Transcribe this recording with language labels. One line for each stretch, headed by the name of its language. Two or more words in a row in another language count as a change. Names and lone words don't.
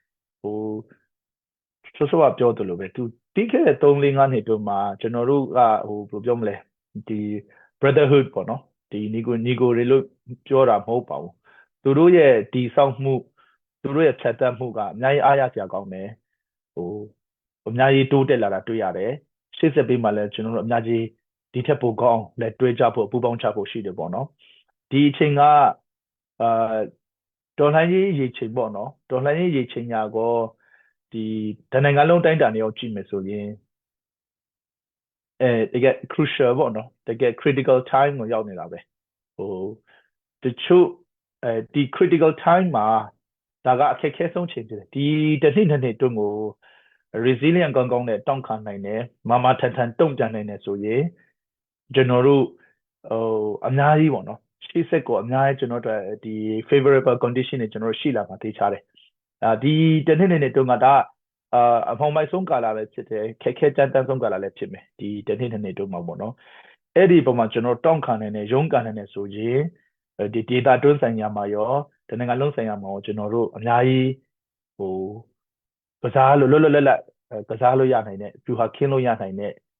Burmese: ဆိုကပြောသလိုပဲသူပြီးခဲ့တဲ့3-4-5နှစ်အတွင်းမှာကျွန်တော်တို့ကဘယ်လိုပြောမလဲဒီ brotherhood ပေါ့နော်ဒီညီကိုတွေလို့ပြောတာမဟုတ်ပါဘူးသူတို့ရဲ့ဒီဆောက်မှုသူတို့ရဲ့ဖြတ်သန်းမှုကအများကြီးအားရစရာကောင်းတယ်အများကြီးတိုးတက်လာတာတွေ့ရတယ်ရှေ့ဆက်ပြီးမှလည်းကျွန်တော်တို့အများကြီးဒီထက်ပိုကောင်းလက်တွဲကြဖို့ပူးပေါင်းချဖို့ရှိတယ်ပေါ့နော်ဒီအချိန်က တော်လှန်ရေးရေချိန်ပေါ့နော်တော်လှန်ရေးရေချိန်ညာကောဒီတနိုင်ငံလုံးတိုင်းတာနေအောင်ကြည့်မယ်ဆိုရင်တကယ် crucial ပေါ့နော်တကယ်
English: critical time
Burmese: ကိုရောက်နေတာပဲတချို့ဒီ
English: critical time
Burmese: မှာ ဒါကအခက်အခဲဆုံးချိန်ဖြစ်တယ်ဒီတစ်နှစ်တွင်းကို resilient ကောင်းကောင်းနဲ့တောင့်ခံနိုင်တယ်မထန်တုံ့ပြန်နိုင်တယ်ဆိုရင်ကျွန်တော်တို့ အများကြီးပေါ့နော်ရှေ့ဆက်ကိုအများကြီးကျွန်တော်တို့ဒီ
English: favorable condition
Burmese: တွေကျွန်တော်တို့ရှိလာမှာသိချတယ်ဒီတစ်နှစ်တွင်းကဒါအဖောင်မိုက်ဆုံးကာလပဲဖြစ်တယ်ခက်ခဲကြမ်းတမ်းဆုံးကာလလည်းဖြစ်မယ်ဒီတစ်နှစ်တွင်းမှာပေါ့နော်အဲ့ဒီပုံမှာကျွန်တော်တောင့်ခံနိုင်တယ်ရုန်းကန်နိုင်တယ်ဆိုရင်ဒီ data တွင်းဆိုင်ရာမှာရောတနိုင်ငံလုံးဆိုင်ရာမှာရောကျွန်တော်တို့အများကြီးကစားလို့လွတ်လပ်ကစားလို့ရနိုင်တဲ့ဖြူဟာခင်းလို့ရနိုင်တဲ့